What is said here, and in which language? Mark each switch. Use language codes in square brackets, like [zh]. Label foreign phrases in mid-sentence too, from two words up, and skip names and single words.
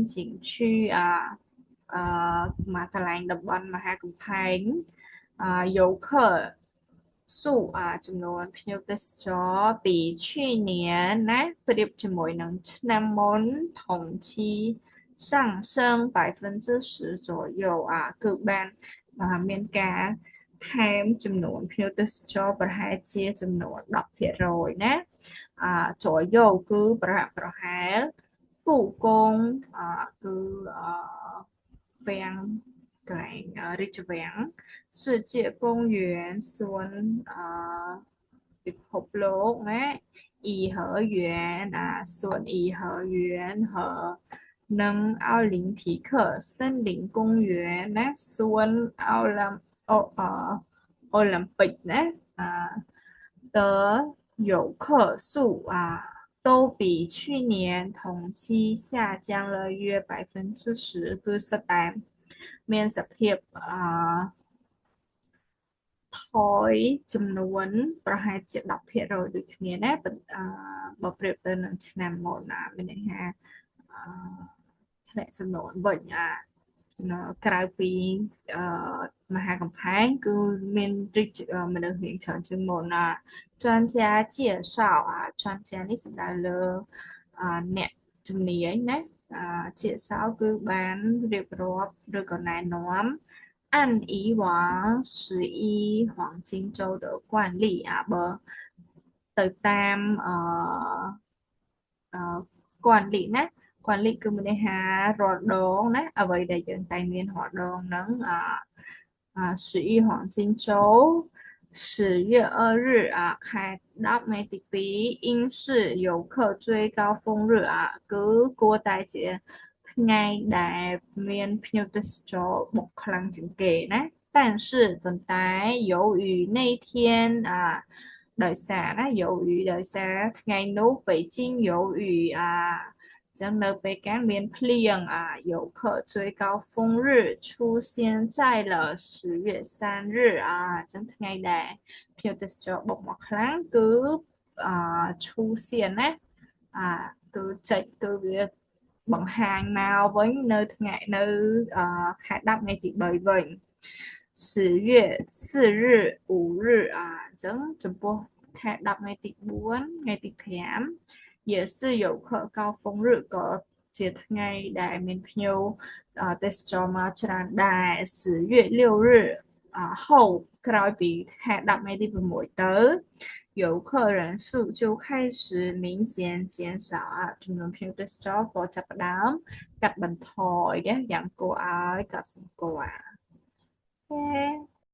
[km] 景区កន្លែងតំបន់មហាកំផែង [zh] 游客数 [km] ចំនួនភ្ញៀវទេសចរពី去年ណាប្រៀបជាមួយនឹងឆ្នាំមុ ន [zh] 同期上升10%左右 [km] គឺបានមានការថែមចំនួនភ្ញៀវទេសចរប្រហែល ជាចំនួន10%ណា左右គឺប្រហែល故宫គឺវាំងកន្លែងរាជវាំង世界公园សួនពិភពលោកណា颐和园សួន颐和园和និង奥林匹克森林公园ណាសួន [zh] អូឡ িম্প ពិកណា的游客数都比去年同期下降了约 [km] 10%គឺសុទ្ធតែមានសភាពថយចំនួនប្រហែលជា10%ដូចគ្នាណាបើប្រៀបទៅនឹងឆ្នាំមុ នមានន័យថាអឺធ្លាក់ចំនួនវិញក្រៅពីអឺមហាកំផែងគឺមានមនុស្សរៀងច្រើនជាងមុន [zh] 专家介绍专家 [km] នេះសំដៅលើអ្នកជំនាញណា介绍គឺបានរៀបរាប់ឬក៏ណែនាំ [zh] 按以往11黄金周的惯例 [km] បើទៅតាម 惯例ណា惯例គឺមានន័យថារាល់ដងណាអ្វីដែលយើងតែងមានរាល់ដងហ្នឹង [zh] 11 黄金周10月2日开10 [km] ថ្ងៃទី [zh] 2 应是游客最高峰日 [km] គឺគួរតែជាថ្ងៃដែលមានភ្ញៀវទេសចរបុកខ្លាំង ជាងគេណា但是ប៉ុន្តែ [zh] 由于那天 [km] ដោយសារណាដោយសារថ្ងៃ នោះ [zh] 北京有雨 [km] ចឹងនៅពេលកាមានភ្លៀង [zh] 游客最高峰日出现在了10月3日 [km] ចឹងថ្ងៃដែលភ្ញៀវទេសចរបុកមកខ្លាំងគឺឈូសៀនណាគឺចេញគឺវាបង្ហាញមកវិញនៅថ្ងៃនៅខែ10ថ្ងៃទី3វិញ 10月4日5日អញ្ចឹងចំពោះខែ10ថ្ងៃទី4ថ្ងៃទី5 也 [zh] 是游客高峰日 [km] ក៏ជាថ្ងៃដែលមានភ្ញៀវទេសចរមកច្រើនដែរ [zh] 10月6日后 [km] ក្រោយពីខែ10ថ្ងៃទី6ទៅ [zh] 游客人数就开始明显减少 [km] ចំនួនភ្ញៀវទេសចរក៏ចាប់ផ្ដើមកាត់បន្ថយយ៉ាងគួរឲ្យកត់សម្គាល់អូខេ